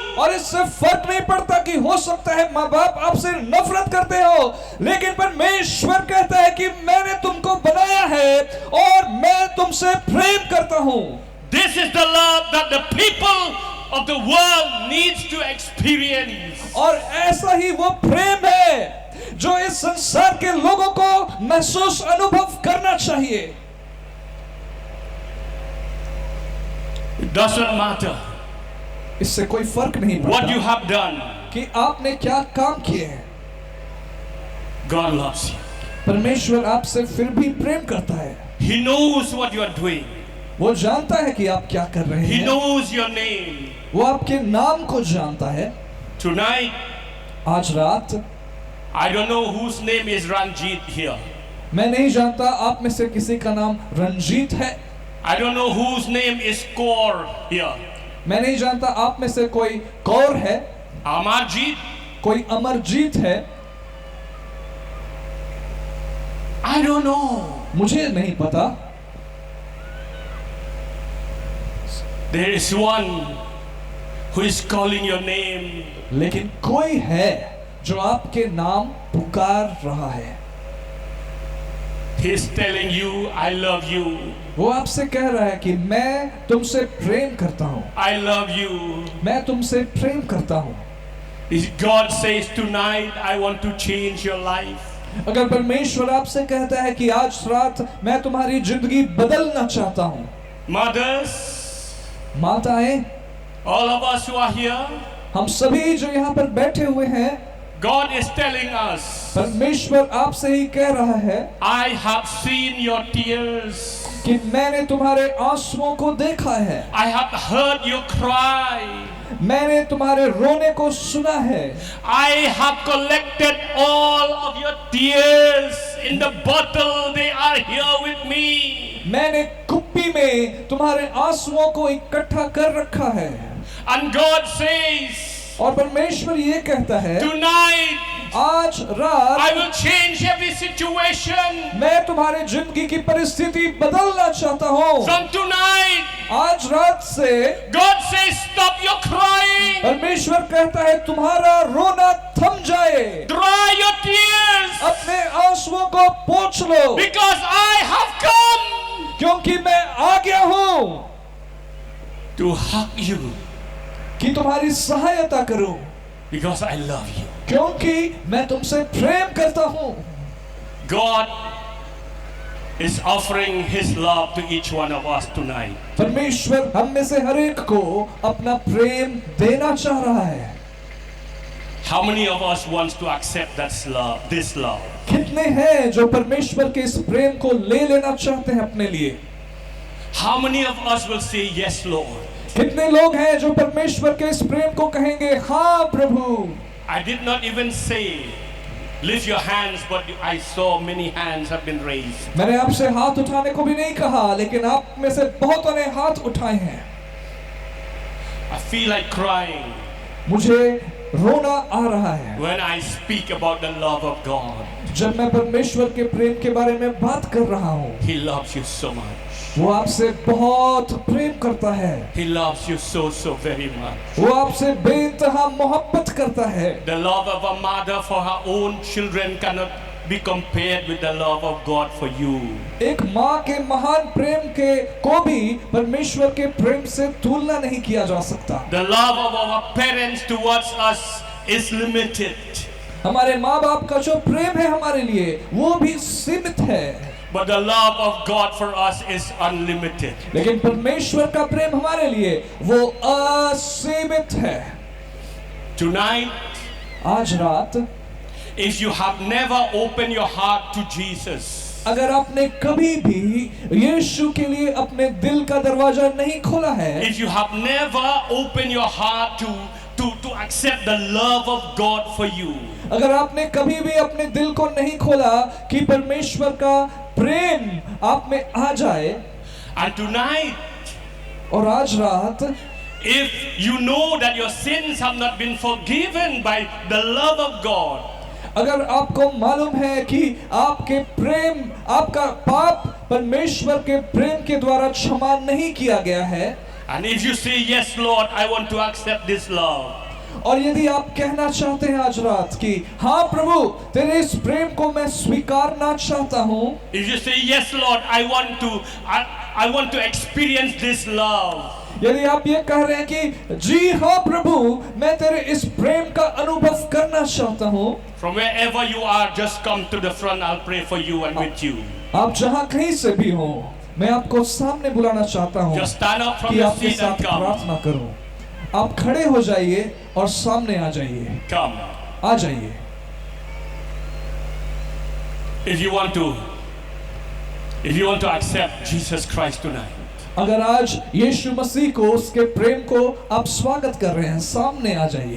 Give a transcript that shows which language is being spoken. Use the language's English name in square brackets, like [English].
[Hindi] और इससे फर्क नहीं पड़ता कि हो सकता है माँ बाप आपसे नफरत करते हो, लेकिन परमेश्वर कहता है कि मैंने तुमको बनाया है और मैं तुमसे प्रेम करता हूँ। [English] This is the love that the people of the world needs to experience. [Hindi] और ऐसा ही वो प्रेम है जो इस संसार के लोगों को महसूस अनुभव करना चाहिए। [English] It doesn't matter [Hindi] इससे कोई फर्क नहीं [English] what you [Hindi] पड़ता [English] have done. [Hindi] कि आपने क्या काम किए हैं, [English] God loves you. [Hindi] परमेश्वर आपसे फिर भी प्रेम करता है। [English] He knows what you are doing. [Hindi] वो जानता है कि आप क्या कर रहे [English] He [Hindi] हैं, [English] knows your name. [Hindi] वो आपके नाम को जानता है। [English] Tonight, [Hindi] आज रात [English] I don't know whose name is Ranjit here. [Hindi] मैं नहीं जानता आप में से किसी का नाम रंजीत है, [English] I don't know whose name is Kaur here. [Hindi] मैं नहीं जानता आप में से कोई कौर है, [English] Amarjit, [Hindi] कोई अमरजीत है, [English] I don't know. [Hindi] मुझे नहीं पता। [English] There is one who is calling your name. [Hindi] लेकिन कोई है जो आपके नाम पुकार रहा है। [English] He is telling you, I love you. [Hindi] वो आपसे कह रहा है कि मैं तुमसे प्रेम करता हूँ, [English] I love you. [Hindi] मैं तुमसे प्रेम करता हूँ। [English] God says tonight, I want to change your life. [Hindi] अगर परमेश्वर आपसे कहता है कि आज रात मैं तुम्हारी जिंदगी बदलना चाहता हूँ, [English] Mothers, [Hindi] माताएं, [English] all of us who are here, [Hindi] हम सभी जो यहाँ पर बैठे हुए हैं, [English] God is telling us, [Hindi] परमेश्वर आपसे ही कह रहा है [English] I have seen your tears. [Hindi] कि मैंने तुम्हारे आंसुओं को देखा है, [English] I have heard you cry. [Hindi] मैंने तुम्हारे रोने को सुना है, [English] I have collected all of your tears in the bottle. They are here with me. [Hindi] मैंने कुप्पी में तुम्हारे आंसुओं को इकट्ठा कर रखा है। [English] And God says, [Hindi] और परमेश्वर ये कहता है [English] tonight, [Hindi] आज रात [English] I will change every situation. [Hindi] मैं तुम्हारे जिंदगी की परिस्थिति बदलना चाहता हूँ। [English] From tonight, [Hindi] आज रात से [English] God says, stop your crying. [Hindi] परमेश्वर कहता है तुम्हारा रोना थम जाए, [English] Dry your tears. [Hindi] अपने आंसुओं को पोंछ लो, [English] Because I have come [Hindi] क्योंकि मैं आ गया हूँ [English] to hug you. [Hindi] कि तुम्हारी सहायता करूं, [English] Because I love you. [Hindi] क्योंकि मैं तुमसे प्रेम करता हूं। [English] God is offering His love to each one of us tonight. [Hindi] परमेश्वर हम में से हर एक को अपना प्रेम देना चाह रहा है। [English] How many of us wants to accept that love, this love? [Hindi] कितने हैं जो परमेश्वर के इस प्रेम को ले लेना चाहते हैं अपने लिए? [English] How many of us will say, yes, Lord? [Hindi] कितने लोग हैं जो परमेश्वर के इस प्रेम को कहेंगे हाँ प्रभु? [English] I did not even say, lift your hands, but I saw many hands have been raised. [Hindi] मैंने आपसे हाथ उठाने को भी नहीं कहा, लेकिन आप में से बहुतों ने हाथ उठाए हैं। [English] I feel like crying. [Hindi] मुझे रोना आ रहा है [English] when I speak about the love of God. [Hindi] जब मैं परमेश्वर के प्रेम के बारे में बात कर रहा हूँ। [English] He loves you so much. [Hindi] वो आपसे बहुत प्रेम करता है। [English] He loves you so very much. [Hindi] वो आपसे बेइंतहा मोहब्बत करता है। [English] The love of a mother for her own children cannot be compared with the love of God for you. [Hindi] एक माँ के महान प्रेम के को भी परमेश्वर के प्रेम से तुलना नहीं किया जा सकता। [English] The love of our parents towards us is limited. [Hindi] हमारे माँ बाप का जो प्रेम है हमारे लिए वो भी सीमित है। [English] But the love of God for us is unlimited. [Hindi] लेकिन परमेश्वर का प्रेम हमारे लिए वो असीमित है। [English] Tonight, [Hindi] आज रात [English] if you have never opened your heart to Jesus, [Hindi] अगर आपने कभी भी यीशु के लिए अपने दिल का दरवाजा नहीं खोला है, [English] if you have never opened your heart to accept the love of God for you, [Hindi] अगर आपने कभी भी अपने दिल को नहीं खोला कि परमेश्वर का प्रेम आप में आ जाए, [English] and tonight, [Hindi] और आज रात [English] if you know that your sins have not been forgiven by the love of God, [Hindi] अगर आपको मालूम है कि आपका पाप परमेश्वर के प्रेम के द्वारा क्षमा नहीं किया गया है, [English] and if you say, yes Lord, I want to accept this love, [Hindi] और यदि आप कहना चाहते हैं आज रात कि हाँ प्रभु तेरे इस प्रेम को मैं स्वीकारना चाहता हूँ, [English] if you say, yes Lord, I want to experience this love, [Hindi] यदि आप ये कह रहे हैं कि जी हाँ प्रभु मैं तेरे इस प्रेम का अनुभव करना चाहता हूँ, [English] from wherever you are, just come to the front. I'll pray for you and with you. [Hindi] आप जहाँ कहीं से भी हो मैं आपको सामने बुलाना चाहता हूँ [English] Just stand up from [Hindi] कि [English] your [Hindi] आपके [English] seat and [Hindi] साथ [English] come. [Hindi] प्रार्थना करूं। आप खड़े हो जाइए और सामने आ जाइए, [English] Come. [Hindi] आ जाइए। [English] If you want to accept Jesus Christ tonight, [Hindi] अगर आज यीशु मसीह को उसके प्रेम को आप स्वागत कर रहे हैं, सामने आ जाइए।